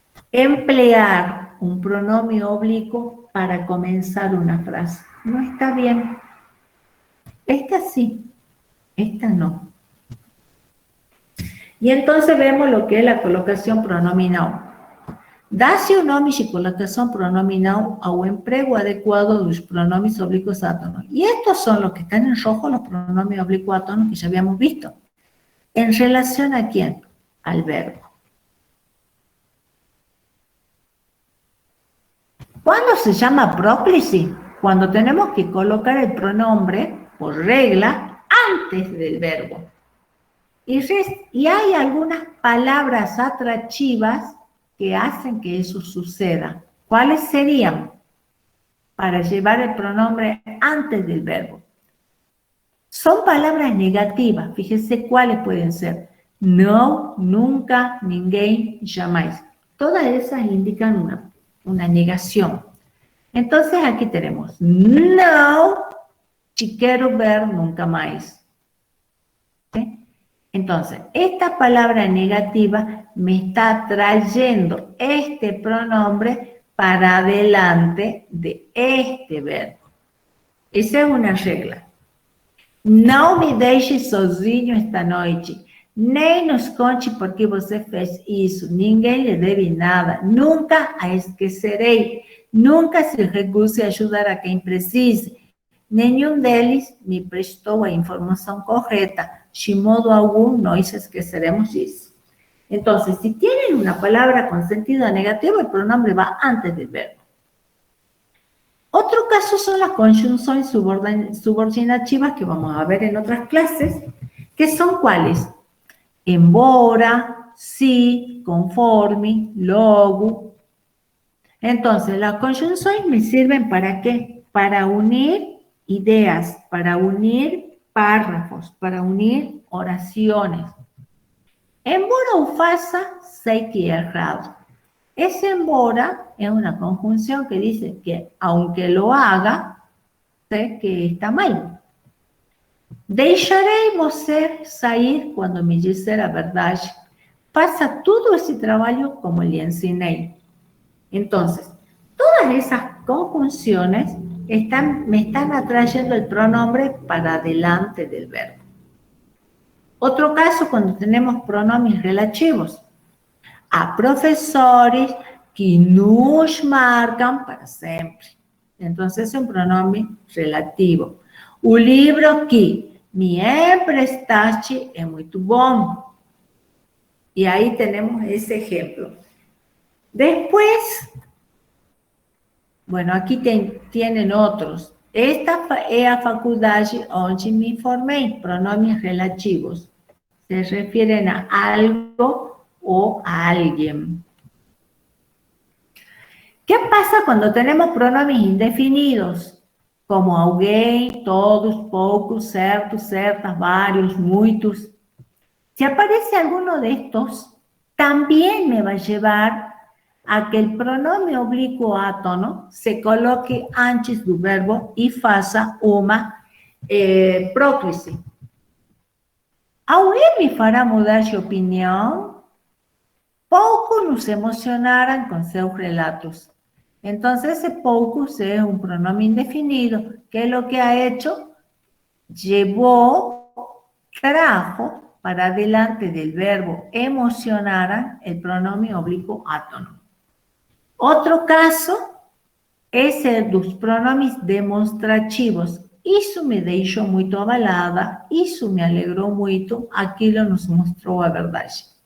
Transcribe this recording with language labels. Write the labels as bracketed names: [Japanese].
[Spanish] Emplear un pronombre oblicuo para comenzar una frase. No está bien. Esta sí, esta no. Y entonces vemos lo que es la colocación pronominal. [Portuguese] Dá-se o nome de colocação pronominal ao emprego adecuado dos pronomes oblíquos átonos. [Spanish] Y estos son los que están en rojo, los pronombres oblícuos átonos que ya habíamos visto. ¿En relación a quién? Al verbo. ¿Cuándo se llama próclise? Cuando tenemos que colocar el pronombre, por regla, antes del verbo. Y hay algunas palabras atractivas que hacen que eso suceda. ¿Cuáles serían? Para llevar el pronombre antes del verbo. Son palabras negativas. Fíjense cuáles pueden ser. [Portuguese] No, nunca, ninguém, jamais. [Spanish] Todas esas indican una negación. Entonces aquí tenemos, no te quiero ver nunca más. ¿Sí? Entonces, esta palabra negativa me está trayendo este pronombre para adelante de este verbo. Esa es una regla. [Portuguese] Não me deixe sozinho esta noite. Nem nos conte por que você fez isso. Ninguém lhe deve nada. Nunca a esquecerei. Nunca se recuse a ajudar a quem precise. Nenhum deles me prestou a informação correta. De modo algum, nós esqueceremos disso. [Spanish] Entonces, si tienen una palabra con sentido negativo, el pronombre va antes del verbo. Otro caso son las conjunciones subordinativas que vamos a ver en otras clases, que son ¿cuáles? [Portuguese] Embora, si, conforme, logo. [Spanish] Entonces, las conjunciones me sirven ¿para qué? Para unir ideas, para unir párrafos, para unir oraciones. [Portuguese] Embora o faça, sei que é errado. [Spanish] Ese embora es una conjunción que dice que aunque lo haga, sé que está mal. [Portuguese] Deixarei você sair quando me disser a verdade. Faça [Spanish] todo ese trabajo como le enseñé. Entonces, todas esas conjunciones me están atrayendo el pronombre para delante del verbo. Otro caso cuando tenemos pronombres relativos. [Portuguese] Há professores que nos marcam para sempre. Então, esse é um pronome relativo. O livro que me emprestaste é muito bom. E aí temos esse exemplo. Depois, [Spanish] bueno, [Portuguese] aqui [Spanish] tienen [Portuguese] outros. Esta é a faculdade onde me formei. Pronomes relativos. [Spanish] Se refieren a algo o a alguien. ¿Qué pasa cuando tenemos pronombres indefinidos? [Portuguese] Como alguém, todos, poucos, certos, certas, vários, muitos. [Spanish] Si aparece alguno de estos, también me va a llevar a que el pronombre oblíquo átono se coloque antes del verbo [Portuguese] y faça uma próclise. Alguém me fará mudar de opinião? Pouco nos emocionaran con seus relatos. [Spanish] Entonces, ese poucos es un pronombre indefinido. ¿Qué es lo que ha hecho? Llevó, trajo para delante del verbo emocionaran el pronombre oblíquo átono. Otro caso es el dos pronombres demonstrativos. [Portuguese] Isso me deixou muito abalada, isso me [Spanish] alegró [Portuguese] muito, aquilo nos [Spanish] mostró [Portuguese] a verdade.